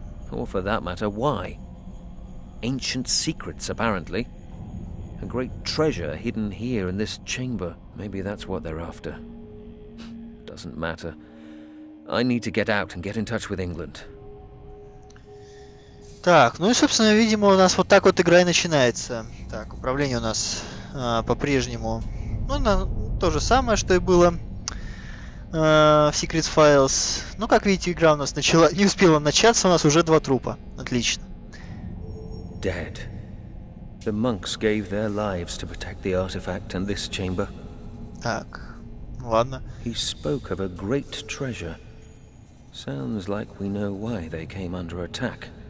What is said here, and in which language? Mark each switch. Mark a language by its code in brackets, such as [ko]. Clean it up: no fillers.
[en] Or for that matter, why. Ancient secrets, apparently. A great treasure hidden here in this chamber. Maybe that's what they're after. Doesn't matter. I need to get out and get in touch with England. [ru] Так, ну и, собственно, видимо, у нас вот так вот игра и начинается. Так, управление у нас по-прежнему, ну, то же самое, что и было в Secret Files. Ну, как видите, игра у нас не успела начаться, у нас уже 2 трупа. Отлично. [en] Dead. The monks gave their lives to protect the artifact and this chamber. [ru] Так, ладно. [en] He spoke of a great treasure. Sounds like we know why they came under attack.